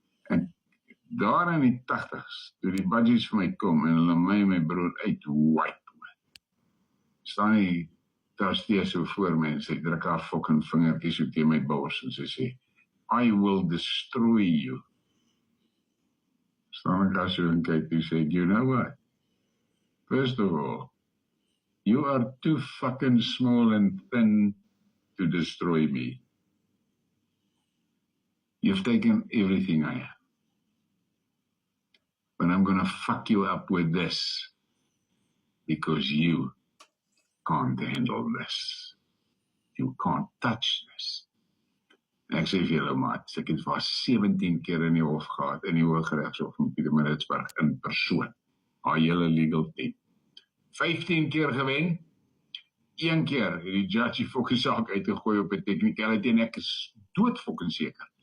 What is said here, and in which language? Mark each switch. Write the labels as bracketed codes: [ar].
[af] En daar in die 80's, toe die budgies vir my kom en hulle my broer uit wipe, staan die trustee so voor my en sy druk haar fucking vingertjies so teen my bors en sy sê, [en] I will destroy you. [af] Staan ek daar so en kyk, die sê, [en] you know what? First of all, you are too fucking small and thin to destroy me. You've taken everything I have. But I'm gonna fuck you up with this because you can't handle this. You can't touch this. [af] En ek sê vir julle, maat, ek het vir 17 keer in die hof gehad, in die Hooggeregshof in Pietermaritzburg in persoon. Haar hele legal team. 15 keer gewen, 1 keer het die judge die fucking saak uitgegooi op 'n technicality en ek is dood fucking seker.